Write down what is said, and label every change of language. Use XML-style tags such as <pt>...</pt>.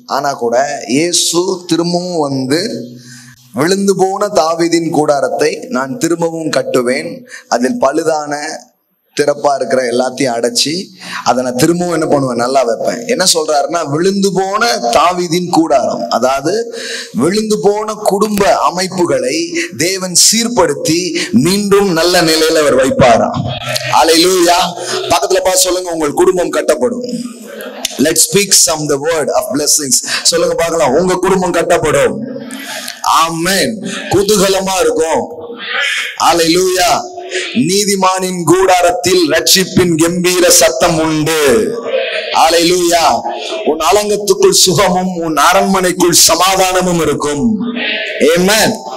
<ta>ஆனா கூட இயேசு திரும்பவும் வந்து விழுந்து போன தாவீதின் கூடாரத்தை நான் திரும்பவும் கட்டுவேன், அதில் பழுதான திறப்பா இருக்கிற எல்லாத்தையும் அடைச்சி அதை நான் திரும்பவும் என்ன பண்ணுவேன், நல்லா வைப்பேன். என்ன சொல்றாருன்னா, விழுந்து போன தாவீதின் கூடாரம், அதாவது விழுந்து போன குடும்ப அமைப்புகளை தேவன் சீர்படுத்தி மீண்டும் நல்ல நிலையில அவர் வைப்பாராம். அல்லேலூயா. பக்கத்துல பார்த்து சொல்லுங்க, உங்கள் குடும்பம் கட்டப்படும்.</ta> <en>Let's speak some the word of blessings.</en> <ta>சொல்லுங்க பார்க்கலாம், உங்க குடும்பம் கட்டப்படும். ஆமென். குதூகலமா இருக்கும். அல்லேலூயா. நீதிமானின் கூடாரத்தில் ரட்சிப்பின் கம்பீர சத்தம் உண்டு. அல்லேலூயா. உன் அலங்கத்துக்குள் சுகமும் உன் அரண்மனைக்குள் சமாதானமும் இருக்கும். ஆமென்.</ta>